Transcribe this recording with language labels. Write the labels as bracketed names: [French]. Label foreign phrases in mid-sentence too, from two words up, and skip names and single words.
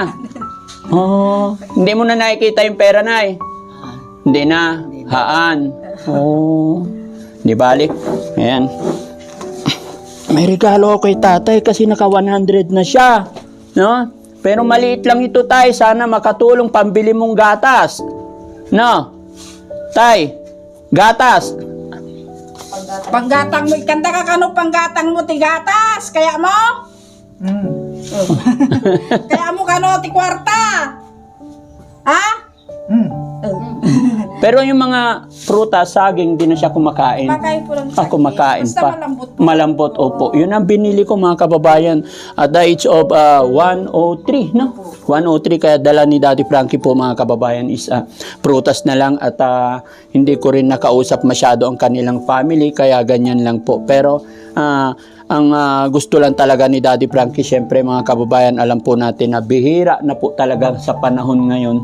[Filipino] Oh, hindi mo na nakikita yung pera, nay. Hindi na. Haan. Oh. Di balik. Ayan. May regalo ako kay tatay kasi naka 100 na siya. No? Pero maliit lang ito, tay. Sana makatulong pambili mong gatas. No? Tay, gatas. [Iloko] Panggatang mo, ikanda ka kano panggatang mo ti gatas, kaya mo? Kaya mo kano ti kwarta? [Filipino] Ha? Pero yung mga prutas, saging, di na siya kumakain. Kumakain po lang Kumakain basta pa. malambot. Malambot, opo. Yun ang binili ko, mga kababayan. [English] At the age of 103, no? [Filipino] 103, kaya dala ni Daddy Frankie po, mga kababayan, is prutas na lang. At hindi ko rin nakausap masyado ang kanilang family, kaya ganyan lang po. Pero ang gusto lang talaga ni Daddy Frankie, syempre mga kababayan, alam po natin na bihira na po talaga sa panahon ngayon.